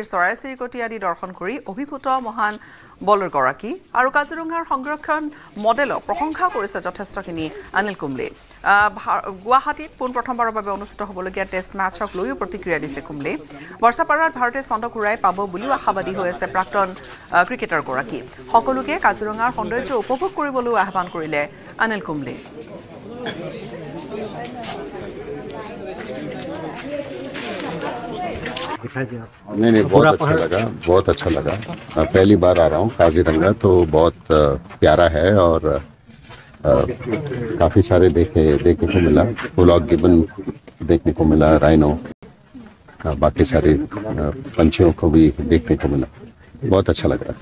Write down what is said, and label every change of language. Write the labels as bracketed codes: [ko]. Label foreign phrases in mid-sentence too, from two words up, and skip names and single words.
[as] চৰাই চিৰিকটি আদি দৰ্শন কৰি অভিভূত মহান বলৰ গৰাকী আৰু কাজিৰঙাৰ সংৰক্ষণ মডেলক প্ৰশংসা কৰিছে যথেষ্টখিনি অনিল কুম্বলে গুৱাহাটীত প্ৰথমবাৰৰ বাবে অনুষ্ঠিত হ'বলগীয়া টেষ্ট মেচক লৈও প্ৰতিক্ৰিয়া দিছে কুম্বলে বৰ্ষাপাৰাত ভাৰতে চন্দ ঘূৰাই পাব বুলিও আশাবাদী হৈ আছে প্ৰাক্তন ক্ৰিকেটাৰ গৰাকী সকলোকে কাজিৰঙাৰ সৌন্দৰ্য উপভোগ কৰিবলৈ আহ্বান কৰিলে অনিল কুম্বলে [hi] नहीं बहुत अच्छा लगा पहली बार आ रहा हूँ काजीरंगा तो बहुत प्यारा है और काफी सारे देखने को मिला [en] black gibbon [hi] देखने को मिला राइनो बाकी सारे पंछियों को भी देखने को मिला बहुत अच्छा लग रहा है